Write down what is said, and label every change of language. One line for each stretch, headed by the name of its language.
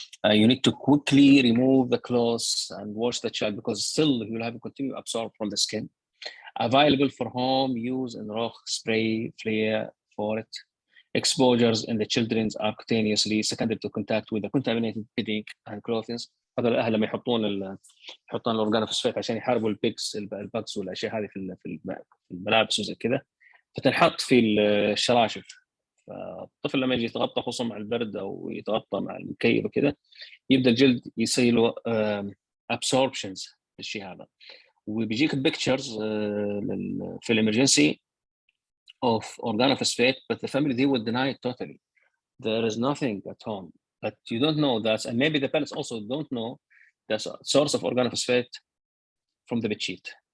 English: You need to quickly remove the clothes and wash the child because still you will have to continue to absorb from the skin. Available for home use in rock, spray, flare for it. Exposures in the children are cutaneously secondary to contact with the contaminated bedding and clothing.
Arabic: هذا الاهل لما يحطون الاورجانوفوسفات عشان يحاربوا البكس والاشياء هذه في الملابس وزي كذا، فتنحط في الشراشف. فالطفل لما يجي يتغطى خصوصا مع البرد او يتغطى مع المكيف وكذا، يبدا الجلد يصير له absorptions الشيء هذا. وبيجيك
English: pictures
Arabic: في الامرجنسي
English: of organophosphate, but the family, they will deny it totally. There is nothing at home, but you don't know that, and maybe the parents also don't know the source of organophosphate from the bed sheet.